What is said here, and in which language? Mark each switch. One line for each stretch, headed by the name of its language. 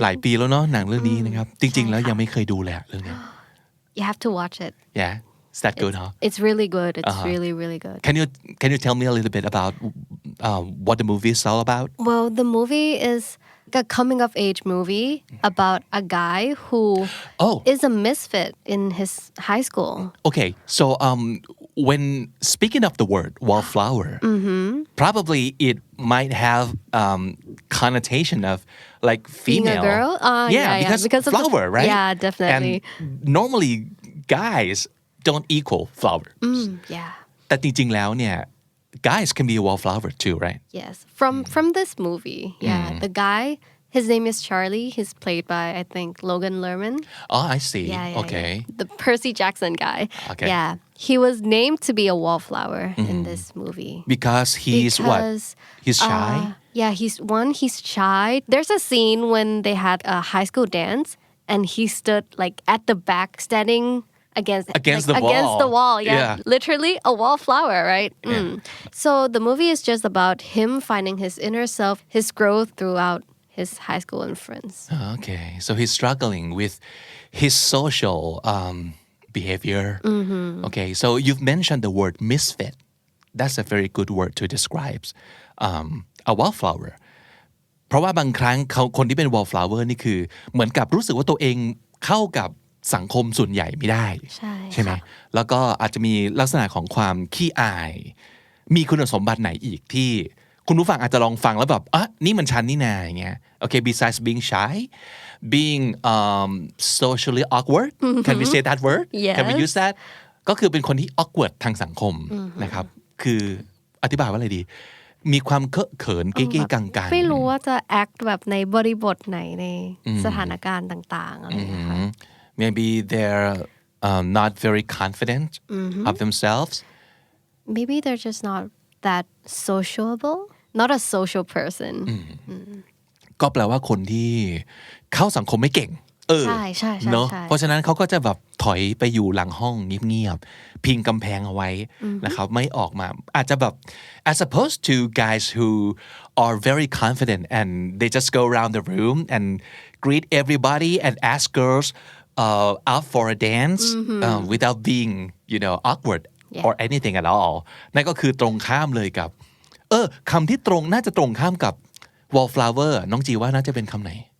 Thai: หลายปีแล้วเนาะหนังเรื่องนี้นะครับจริงๆแล้วยังไม่เคยดูเลยเรื่องนี้
English: You have to watch it Yeah Is that good huh It's really good It's really good Can you tell me a little bit about what the movie is all about Well the movie is a coming of age movie about a guy who is a misfit in his high school Okay so when speaking of the word wallflower probably it might have connotation of like female being a girl because of flower right yeah definitely and normally guys don't equal flower yeah
Thai: แต่จริงๆแล้วเนี่ย
English: guys can be a wallflower too right yes from this movie the guy his name is Charlie he's played by I think Logan Lerman oh I see okay the Percy Jackson guy yeah he was named to be a wallflower in this movie because he's what he's shy he's shy there's a scene when they had a high school dance and he stood like at the back standing against the wall literally a wallflower right so the movie is just about him finding his inner self his growth throughout his high school and friends okay so he's struggling with his social behavior okay so you've mentioned the word misfit that's a very good word to describe a wallflower
Thai: เพราะว่าบางครั้งคนที่เป็น wallflower นี่คือเหมือนกับรู้สึกว่าตัวเองเข้ากับสังคมส่วนใหญ่ไม่ได้ใช่ไหมแล้วก็อาจจะมีลักษณะของความขี้อาย มีคุณสมบัติไหนอีกที่คุณผู้ฟังอาจจะลองฟังแล้วแบบนี่มันฉันนี่นาอย่างเงี้ย
English: okay besides being shy being socially awkward can we say that word can we use that
Thai: ก็คือเป็นคนที่ awkward ทางสังคมนะครับคืออธิบายว่าอะไรดีมีความเคอะเขินเก้ๆกังๆ ไม่รู้ว่าจะ act แบบในบริบทไหนในสถานการณ์ต่างๆอะไรอย่างเงี้ยค่ะ
English: maybe they're not very confident of themselves maybe they're just not that sociable not a social person
Thai: ก็แปลว่าคนที่เข้าสังคมไม่เก่ง ใช่ เนาะเพราะฉะนั้นเขาก็จะแบบถอยไปอยู่หลังห้องเงียบๆพิงกำแพงเอาไว้นะครับไม่ออกมาอาจจะแบบ
English: as opposed to guys who are very confident and they just go around the room and greet everybody and ask girls out for a dance without being awkward or anything at all
Thai: นั่นก็คือตรงข้ามเลยกับคำที่น่าจะตรงข้ามกับ wallflower น้องจีว่าน่าจะเป็นคำไหน